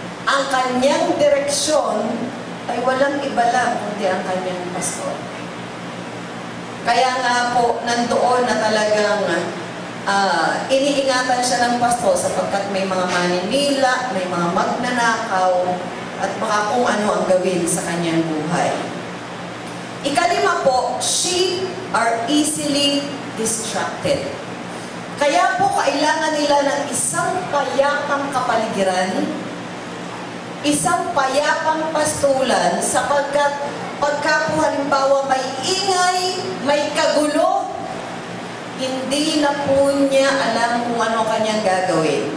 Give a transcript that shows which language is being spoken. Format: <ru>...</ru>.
<tl>Ang kanyang direksyon ay walang iba lang, kundi ang kanyang pastor. Kaya nga po, nandoon na talagang iniingatan siya ng pastor sapagkat may mga maninila, may mga magnanakaw, at baka kung ano ang gawin sa kanyang buhay. Ikalima po,</tl> <en>sheep are easily distracted.</en> <tl>Kaya po kailangan nila ng isang payapang kapaligiran, isang payapang pastulan, sapagkat pagka po halimbawa may ingay, may kagulo, hindi na po niya alam kung ano kanyang gagawin.</tl>